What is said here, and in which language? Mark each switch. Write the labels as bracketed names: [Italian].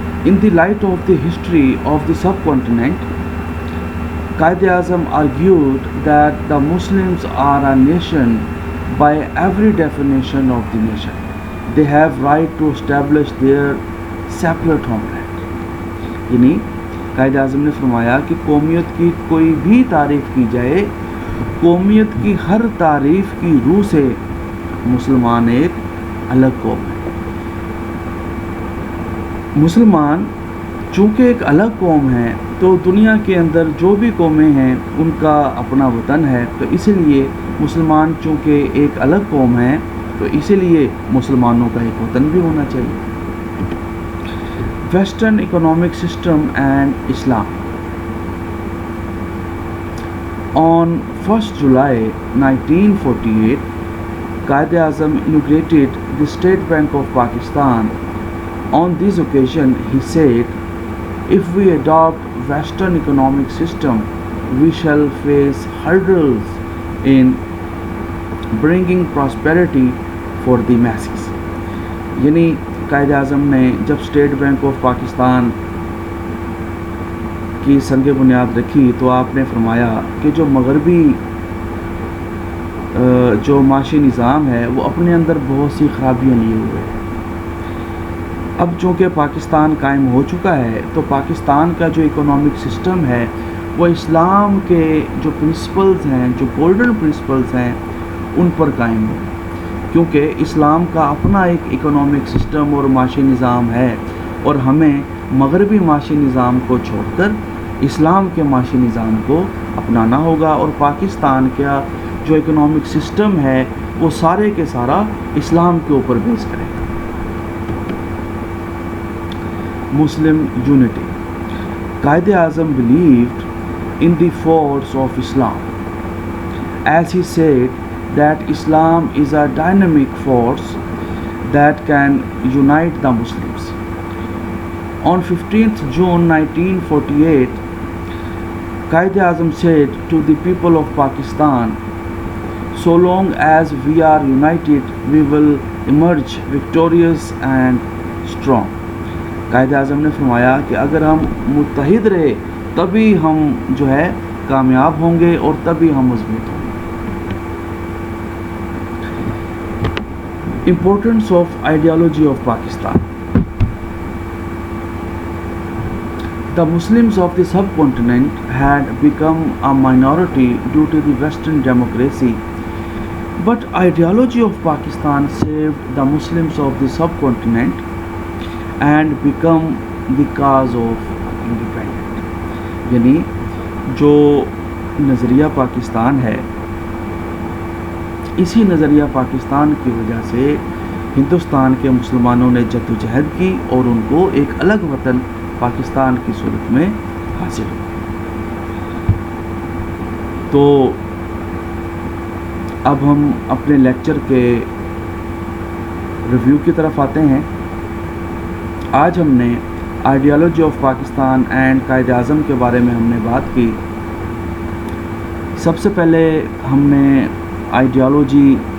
[English] In the light of the history of the subcontinent, Quaid-e-Azam argued that the Muslims are a nation by every definition of the nation. They have right to establish their separate homeland. [Urdu] یعنی قائد اعظم نے فرمایا کہ قومیت کی کوئی بھی تعریف کی جائے، قومیت کی ہر تعریف کی روح سے مسلمان ایک الگ قوم ہے. مسلمان چونکہ ایک الگ قوم ہے تو دنیا کے اندر جو بھی قومیں ہیں ان کا اپنا وطن ہے، تو اسی لیے مسلمان چونکہ ایک الگ قوم ہے تو اسی لیے مسلمانوں کا ایک وطن بھی ہونا چاہیے. [English] Western economic system and Islam. On 1st July 1948, Quaid-e-Azam inaugurated the State Bank of Pakistan. On this occasion, he said, if we adopt Western economic system, we shall face hurdles in bringing prosperity for the masses. [Urdu] یعنی قائد اعظم نے جب state bank of Pakistan کی سنگ بنیاد رکھی تو آپ نے فرمایا کہ جو مغربی جو معاشی نظام ہے وہ اپنے اندر بہت سی خرابیاں لیے ہوئے ہیں. اب چونکہ پاکستان قائم ہو چکا ہے تو پاکستان کا جو اکنامک سسٹم ہے وہ اسلام کے جو پرنسپلز ہیں، جو گولڈن پرنسپلز ہیں، ان پر قائم ہو، کیونکہ اسلام کا اپنا ایک اکنامک سسٹم اور معاشی نظام ہے، اور ہمیں مغربی معاشی نظام کو چھوڑ کر اسلام کے معاشی نظام کو اپنانا ہوگا، اور پاکستان کا جو اکنامک سسٹم ہے وہ سارے کے سارا اسلام کے اوپر بیس کرے گا. [English] Muslim unity. Quaid Azam believed in the force of Islam, as he said that Islam is a dynamic force that can unite the Muslims. On 15th June 1948, Quaid-e-Azam said to the people of Pakistan, so long as we are united, we will emerge victorious and strong. [Urdu] Quaid Azam نے فرمایا کہ اگر ہم متحد رہے تبھی ہم جو ہے کامیاب ہوں گے اور تبھی ہم مضبوط ہوں گے. [English] Importance of ideology of Pakistan. The Muslims of the subcontinent had become a minority due to the Western democracy, but ideology of Pakistan saved the Muslims of the subcontinent and become the cause of independence. [Urdu] یعنی جو نظریہ پاکستان ہے، اسی نظریہ پاکستان کی وجہ سے ہندوستان کے مسلمانوں نے جدوجہد کی اور ان کو ایک الگ وطن پاکستان کی صورت میں حاصل ہوا۔ تو اب ہم اپنے لیکچر کے ریویو کی طرف آتے ہیں۔ آج ہم نے ideology of Pakistan and Quaid Azam کے بارے میں ہم نے بات کی۔ سب سے پہلے ہم نے آئیڈیالوجی